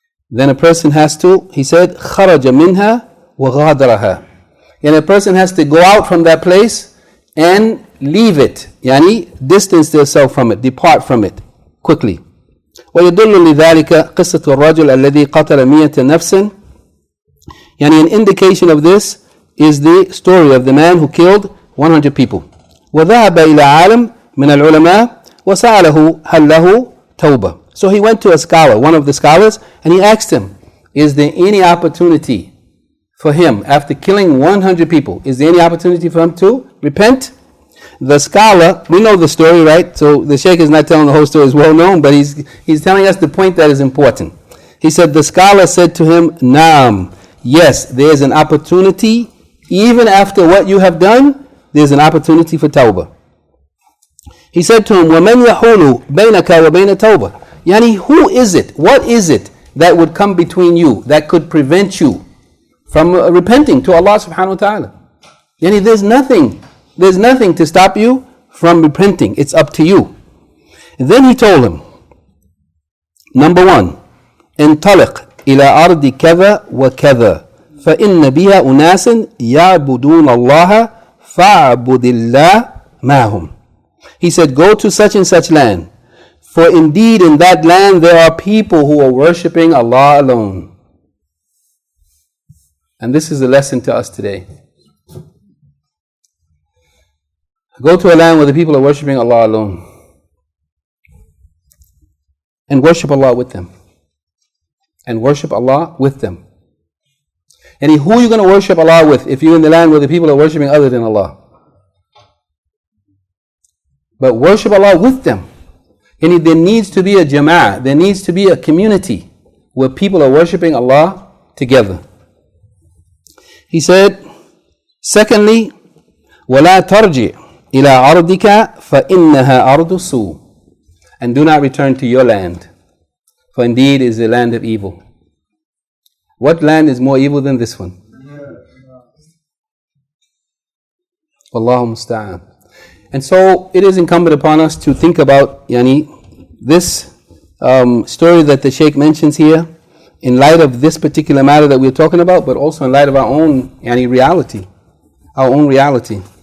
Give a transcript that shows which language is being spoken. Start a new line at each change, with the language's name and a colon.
English: Then a person has to, he said,
Arabic: خَرَجَ مِنْهَا وَغَادَرَهَا.
English: And a person has to go out from that place and leave it, yani distance themselves from it, depart from it quickly.
Arabic: ويدل لذلك قصة الرجل الذي قتل 100 نفسا.
English: Yani an indication of this is the story of the man who killed 100 people.
Arabic: وذهب إلى عالم من العلماء وسأله هل له توبة.
English: So he went to a scholar, one of the scholars, and he asked him, is there any opportunity for him, after killing 100 people, is there any opportunity for him to repent? The scholar, we know the story, right? So the Shaykh is not telling the whole story, it's well known, but he's telling us the point that is important. He said, the scholar said to him, Naam, yes, there is an opportunity, even after what you have done, there's an opportunity for tawbah. He said to him,
Arabic: وَمَنْ يَحُولُ بَيْنَكَ وَبَيْنَ تَوْبَةٍ.
English: Yani, who is it? What is it that would come between you, that could prevent you from repenting to Allah subhanahu wa ta'ala? Yani, there's nothing to stop you from repenting. It's up to you. And then he told him, number one,
Arabic: انطلق إلى أرض كذا وكذا فإن بها أناس يعبدون الله فاعبد الله معهم.
English: He said, go to such and such land, for indeed in that land there are people who are worshipping Allah alone. And this is a lesson to us today. Go to a land where the people are worshipping Allah alone, and worship Allah with them. And worship Allah with them. And who are you going to worship Allah with if you're in the land where the people are worshipping other than Allah? But worship Allah with them. And there needs to be a jama'ah, there needs to be a community where people are worshipping Allah together. He said, secondly,
Arabic: وَلَا تَرْجِعْ إِلَىٰ أَرْضِكَ فَإِنَّهَا أَرْضُ السُّوءِ.
English: And do not return to your land, for indeed it is the land of evil. What land is more evil than this one? Wallahu musta'an. And so it is incumbent upon us to think about this story that the Shaykh mentions here in light of this particular matter that we're talking about, but also in light of our own reality. Our own reality.